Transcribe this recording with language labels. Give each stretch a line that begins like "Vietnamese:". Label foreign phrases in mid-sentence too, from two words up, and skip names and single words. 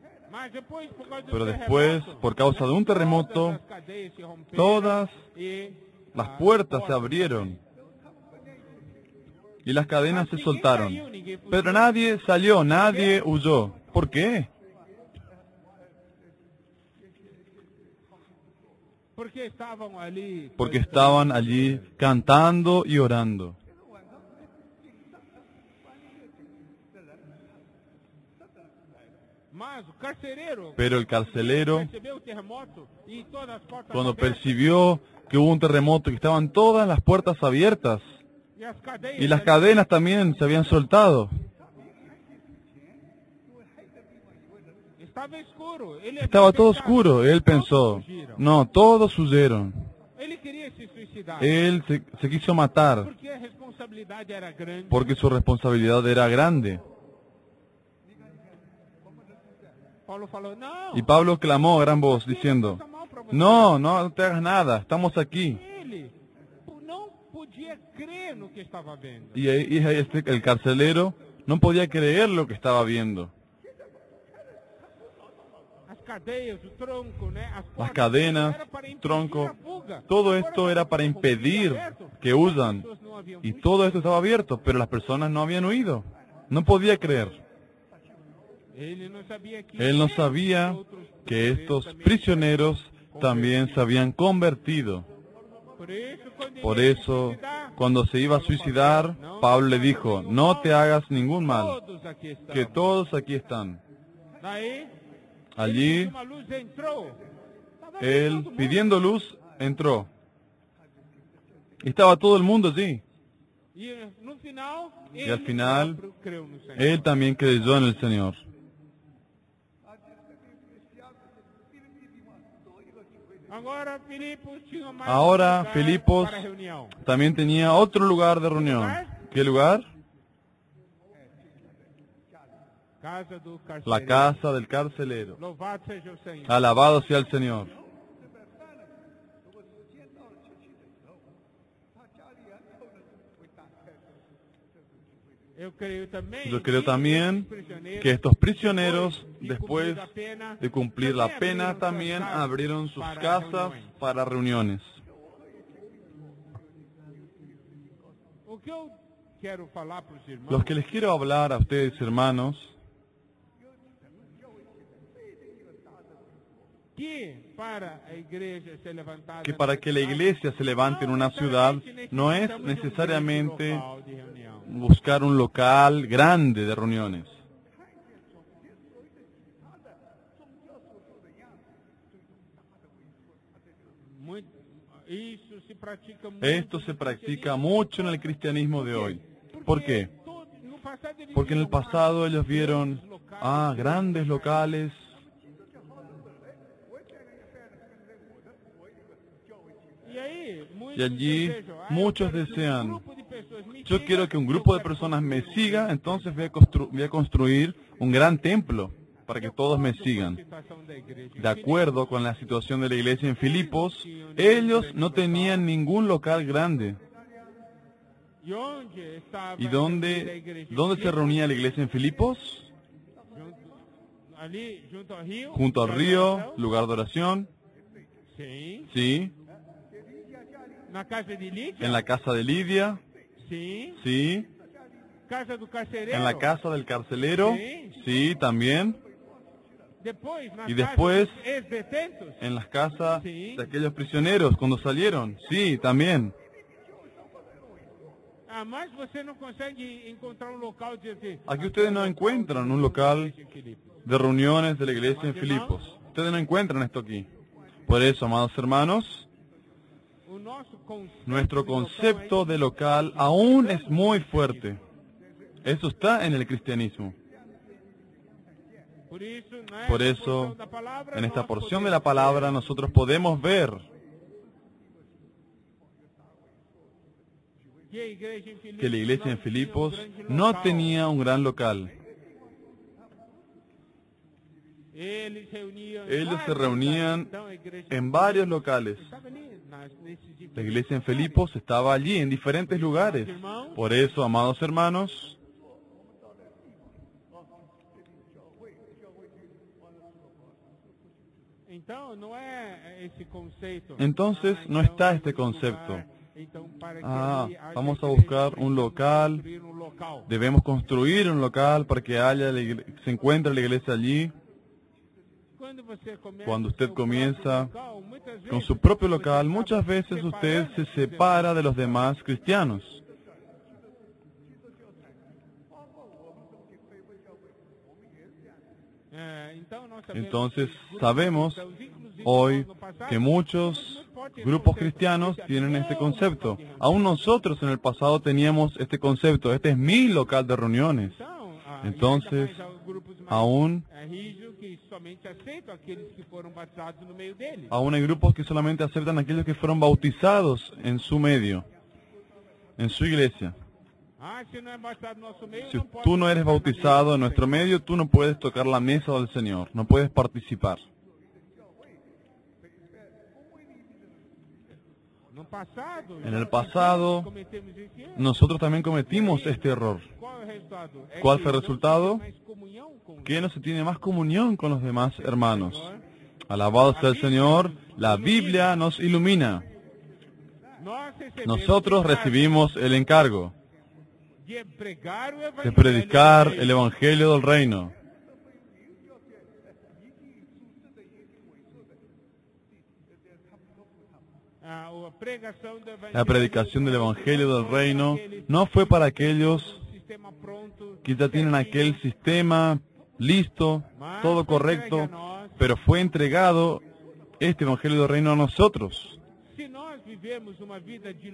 Portuguese: Mas depois, por causa do
Spanish: Pero después,
Portuguese: terremoto,
Spanish: por causa de un terremoto,
Portuguese: todas as cadeias se romperam todas e
Spanish: las
Portuguese: a
Spanish: puertas se
Portuguese: porta
Spanish: abrieron
Portuguese: também.
Spanish: y las cadenas se
Portuguese: Mas ninguém
Spanish: soltaron.
Portuguese: caiu, ninguém fugiu,
Spanish: Pero nadie salió, nadie huyó. ¿Por qué?
Portuguese: porque estavam ali.
Spanish: Porque estaban allí cantando y orando.
Portuguese: Mas o carcereiro
Spanish: Pero el carcelero,
Portuguese: percebeu o terremoto e todas as portas
Spanish: cuando
Portuguese: abertas,
Spanish: percibió que hubo un terremoto y que estaban todas las puertas abiertas
Portuguese: e as cadeias
Spanish: y las
Portuguese: ali,
Spanish: cadenas también se habían soltado,
Portuguese: estava escuro. Ele
Spanish: estaba
Portuguese: havia todo pensado,
Spanish: oscuro. Él pensó,
Portuguese: todos fugiram.
Spanish: no, todos huyeron.
Portuguese: Ele queria se suicidar.
Spanish: Él se quiso matar
Portuguese: Porque a responsabilidade era grande.
Spanish: porque su responsabilidad era grande.
Portuguese: Paulo falou, não.
Spanish: Y Pablo clamó a gran voz diciendo, no, no te hagas nada, estamos aquí.
Portuguese: Ele não podia crer no que estava vendo.
Spanish: Y el carcelero no podía creer lo que estaba viendo.
Portuguese: As cadeias, o tronco, né? As
Spanish: Las
Portuguese: portas,
Spanish: cadenas,
Portuguese: era para impedir
Spanish: tronco,
Portuguese: a fuga.
Spanish: todo
Portuguese: Agora,
Spanish: esto era para impedir que huyan.
Portuguese: as pessoas não haviam
Spanish: Y
Portuguese: fugido.
Spanish: todo esto estaba abierto, pero las personas no habían huido. No podía creer.
Portuguese: Ele não sabia que
Spanish: Él no sabía
Portuguese: outros
Spanish: que estos
Portuguese: também
Spanish: prisioneros también se habían convertido. Por eso, cuando se iba a suicidar, Pablo le dijo, no te hagas ningún mal,
Portuguese: todos aqui estão.
Spanish: que todos aquí están.
Portuguese: Daí,
Spanish: Allí,
Portuguese: uma luz entrou. Tava
Spanish: él,
Portuguese: todo mundo.
Spanish: pidiendo luz, entró. Y estaba todo el mundo allí.
Portuguese: E no final,
Spanish: Y al final,
Portuguese: próprio creu no Senhor.
Spanish: él también creyó en el Señor.
Portuguese: Agora Filipos tinha mais
Spanish: Ahora,
Portuguese: um lugar
Spanish: Filipos
Portuguese: para a reunião.
Spanish: también tenía otro lugar de reunión. ¿Qué lugar?
Portuguese: Casa do carcereiro.
Spanish: La casa del carcelero.
Portuguese: Louvado seja o Senhor.
Spanish: Alabado sea el Señor.
Portuguese: Eu creio também
Spanish: Yo creo
Portuguese: que
Spanish: también
Portuguese: esses prisioneiros,
Spanish: que estos prisioneros,
Portuguese: de
Spanish: después
Portuguese: cumprir a pena,
Spanish: de cumplir la pena,
Portuguese: também
Spanish: también abrieron sus casas
Portuguese: reuniões.
Spanish: para reuniones.
Portuguese: O que eu quero falar para os irmãos
Spanish: Los que les quiero hablar a ustedes, hermanos,
Portuguese: que para a igreja ser levantada
Spanish: que para que la iglesia se levante en una ciudad, no es necesariamente
Portuguese: local de reunião.
Spanish: buscar un local grande de reuniones.
Portuguese: Isso se pratica muito.
Spanish: Esto se practica mucho en el cristianismo de hoy. ¿Por qué?
Portuguese: No passado eles
Spanish: Porque en el
Portuguese: viram
Spanish: pasado ellos vieron, grandes locales,
Portuguese: E aí, muitos
Spanish: y allí
Portuguese: desejam,
Spanish: muchos
Portuguese: eu quero que
Spanish: desean,
Portuguese: grupo de pessoas me
Spanish: yo
Portuguese: siga,
Spanish: quiero que un
Portuguese: eu
Spanish: grupo de
Portuguese: quero
Spanish: personas me
Portuguese: construir
Spanish: siga, entonces voy a construir un gran templo para que todos me sigan.
Portuguese: situação da igreja.
Spanish: De acuerdo con la situación de la iglesia en Filipos, ellos no tenían ningún local grande.
Portuguese: E onde estava
Spanish: ¿Y
Portuguese: a
Spanish: dónde
Portuguese: igreja?
Spanish: se reunía la iglesia en Filipos?
Portuguese: Ali, junto ao rio.
Spanish: Junto al río, lugar de oración,
Portuguese: Sim.
Spanish: sí.
Portuguese: Na casa de Lídia.
Spanish: En la casa de Lidia,
Portuguese: Sim.
Spanish: sí.
Portuguese: Casa do carcereiro.
Spanish: En la casa del carcelero, Sí. sí, también.
Portuguese: Depois, na
Spanish: Y
Portuguese: casa
Spanish: después,
Portuguese: dos ex-detentos.
Spanish: En las casas Sí. de aquellos prisioneros cuando salieron, sí, también.
Portuguese: Ah, mas você não consegue encontrar um local de assim.
Spanish: Aquí ustedes no encuentran un local de reuniones de la iglesia en Filipos. Ustedes no encuentran esto aquí. Por eso, amados hermanos,
Portuguese: O nosso conceito
Spanish: nuestro
Portuguese: de local
Spanish: concepto de local aún es muy fuerte. Eso está en el cristianismo.
Portuguese: Por isso,
Spanish: Por eso, en esta porción de la palabra nosotros podemos ver que la iglesia en Filipos no tenía un gran local. Ellos se reunían en varios locales. La iglesia en Filipos estaba allí, en diferentes lugares. Por eso, amados hermanos,
Portuguese: Então, não é esse conceito.
Spanish: Entonces no
Portuguese: então,
Spanish: está este
Portuguese: vamos
Spanish: concepto.
Portuguese: lugar, então, para que ali haja
Spanish: Vamos a
Portuguese: igreja,
Spanish: buscar un local,
Portuguese: construir um local.
Spanish: debemos construir un local para que se encuentre la iglesia allí.
Portuguese: Quando você começa
Spanish: Cuando
Portuguese: o
Spanish: usted
Portuguese: seu
Spanish: comienza
Portuguese: próprio local, muitas
Spanish: con
Portuguese: vezes
Spanish: su propio
Portuguese: você
Spanish: local,
Portuguese: acaba
Spanish: muchas veces usted
Portuguese: separando
Spanish: se
Portuguese: os
Spanish: separa de los demás cristianos.
Portuguese: Então, nós sabemos
Spanish: Entonces
Portuguese: que grupos
Spanish: sabemos
Portuguese: cristãos, inclusive
Spanish: hoy
Portuguese: nós no passado,
Spanish: que muchos
Portuguese: tínhamos muito forte esse
Spanish: grupos
Portuguese: conceito.
Spanish: cristianos
Portuguese: Esse
Spanish: tienen
Portuguese: aqui
Spanish: este
Portuguese: é o
Spanish: concepto.
Portuguese: local de reunião.
Spanish: Aún nosotros en el pasado teníamos este concepto. Este es mi local de reuniones.
Portuguese: Então,
Spanish: Entonces,
Portuguese: e ainda mais grupos mais
Spanish: Aún,
Portuguese: rígidos que somente aceitam aqueles que foram batizados no meio deles.
Spanish: aún hay grupos que solamente aceptan a aquellos que fueron bautizados en su medio, en su iglesia.
Portuguese: Se não é batizado no nosso meio,
Spanish: Si
Portuguese: não pode
Spanish: tú no eres
Portuguese: tocar na
Spanish: bautizado
Portuguese: mesa
Spanish: en
Portuguese: do
Spanish: nuestro
Portuguese: Senhor.
Spanish: medio, tú no puedes tocar la mesa del Señor, no puedes participar.
Portuguese: No passado,
Spanish: En el pasado,
Portuguese: cometemos esse erro.
Spanish: nosotros también cometimos este error.
Portuguese: Qual é o resultado? É
Spanish: ¿Cuál
Portuguese: que
Spanish: fue el
Portuguese: não
Spanish: resultado?
Portuguese: tem mais comunhão com
Spanish: Que no se tiene más comunión con los demás hermanos.
Portuguese: Senhor.
Spanish: Alabado sea el Señor, la Biblia nos ilumina.
Portuguese: Nós recebemos
Spanish: Nosotros
Portuguese: o encargo
Spanish: recibimos el encargo
Portuguese: de pregar o
Spanish: de
Portuguese: evangelho
Spanish: predicar
Portuguese: do reino.
Spanish: el Evangelio del Reino.
Portuguese: A pregação do evangelho
Spanish: La predicación del Evangelio del Reino
Portuguese: aquele
Spanish: no fue para aquellos
Portuguese: sistema pronto,
Spanish: que ya tienen aquel sistema listo, todo correcto, pero fue entregado este Evangelio del Reino a nosotros.
Portuguese: Se nós vivemos uma vida de